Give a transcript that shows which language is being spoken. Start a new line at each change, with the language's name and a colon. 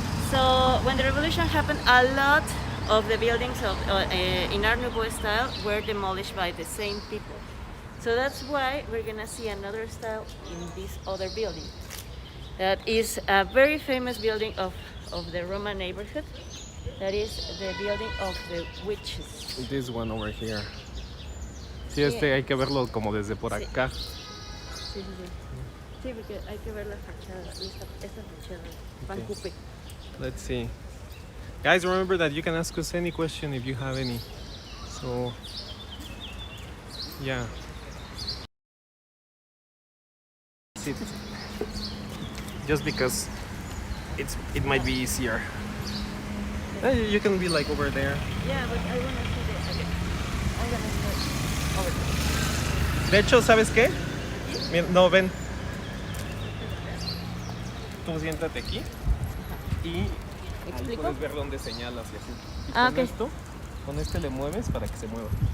English: So when the revolution happened, a lot of the buildings in Art Nouveau style were demolished by the same people. So that's why we're gonna see another style in this other building. That is a very famous building of the Roman neighborhood. That is the building of the witches. This one over here.
Spanish: Sí, hay que verlo como desde por acá. Sí, sí, sí. Sí, porque hay que ver las fachadas, esta fachada, Van Cupe.
English: Let's see. Guys, remember that you can ask us any question if you have any. So, yeah. Sit. Just because it might be easier. You can be like over there. Yeah, but I want to see the... Okay. I'm gonna start over there.
Spanish: De hecho, ¿sabes qué? Mira, no, ven. Tú siéntate aquí y ahí puedes ver dónde señalas y así. Y con
English: ok.
Spanish: esto, con este le mueves para que se mueva.